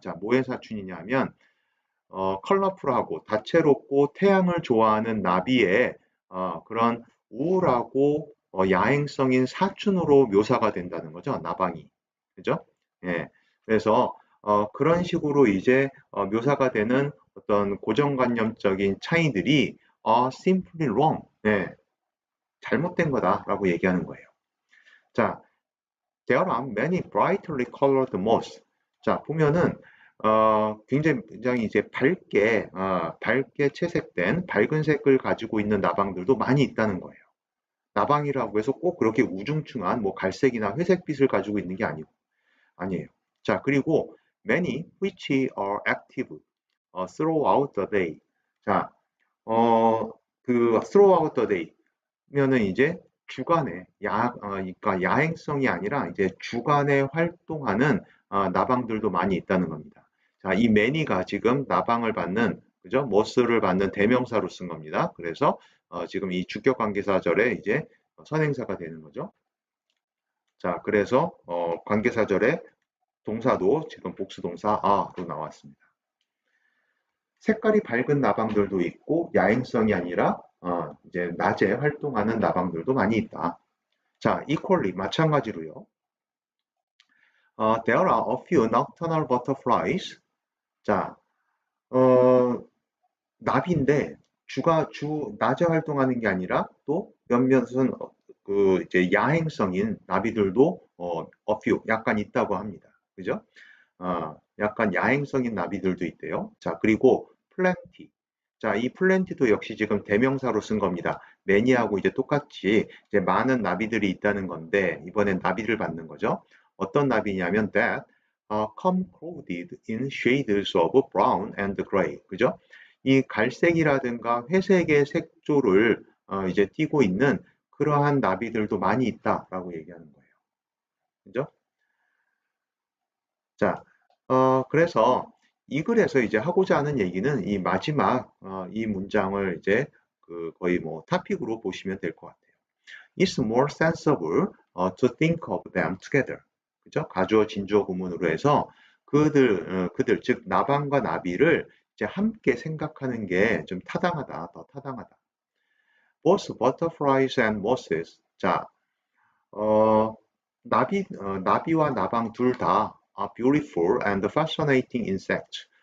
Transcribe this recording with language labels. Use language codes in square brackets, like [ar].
[ko] 자, 뭐의 사춘이냐면 컬러풀하고 다채롭고 태양을 좋아하는 나비의 그런 우울하고 야행성인 사춘으로 묘사가 된다는 거죠. 나방이. 그죠? 예. 그래서 그런 식으로 이제 묘사가 되는 어떤 고정관념적인 차이들이 [en] simply wrong. [ko] 예. 잘못된 거다라고 얘기하는 거예요. [en] 자, there are many brightly colored moths. [ko] 자, 보면은 굉장히 이제 밝게 채색된 밝은 색을 가지고 있는 나방들도 많이 있다는 거예요. 나방이라고 해서 꼭 그렇게 우중충한 뭐 갈색이나 회색빛을 가지고 있는 게 아니에요. [en] 자, 그리고 many which are active throughout the day. 자, [ko] 그 [en] throughout the day [ko] 면은 이제 주간에 그러니까 야행성이 아니라 이제 주간에 활동하는 나방들도 많이 있다는 겁니다. 자, 이 many가 지금 나방을 받는 그죠? most를 받는 대명사로 쓴 겁니다. 그래서 지금 이 주격 관계사절에 이제 선행사가 되는 거죠. 자, 그래서 관계사절에 동사도 지금 복수동사 a로 나왔습니다. 색깔이 밝은 나방들도 있고 야행성이 아니라 이제 낮에 활동하는 나방들도 많이 있다. 자, equally 마찬가지로요. [en] There are a few nocturnal butterflies. [ko] 자, 나비인데 낮에 활동하는 게 아니라 또 몇몇은 그 이제 야행성인 나비들도 a few 약간 있다고 합니다. 그죠? 약간 야행성인 나비들도 있대요. 자, 그리고 plenty. 자, 이 plenty도 역시 지금 대명사로 쓴 겁니다. many하고 이제 똑같이 이제 많은 나비들이 있다는 건데 이번엔 나비를 받는 거죠. 어떤 나비냐면 [en] that come clothed in shades of brown and gray. [ko] 그죠? 이 갈색이라든가 회색의 색조를 이제 띠고 있는 그러한 나비들도 많이 있다라고 얘기하는 거예요. 그죠? 자, 그래서 이 글에서 이제 하고자 하는 얘기는 이 마지막 이 문장을 이제 그 거의 뭐 타픽으로 보시면 될 것 같아요. [en] It's more sensible to think of them together. [ko] 그죠? 가주어 진주어 구문으로 해서 그들 즉 나방과 나비를 이제 함께 생각하는 게 좀 타당하다, 더 타당하다. [en] Both butterflies and mosses. 자, 어, [ko] 나비와 나방 둘 다 [en] beautiful and fascinating insects.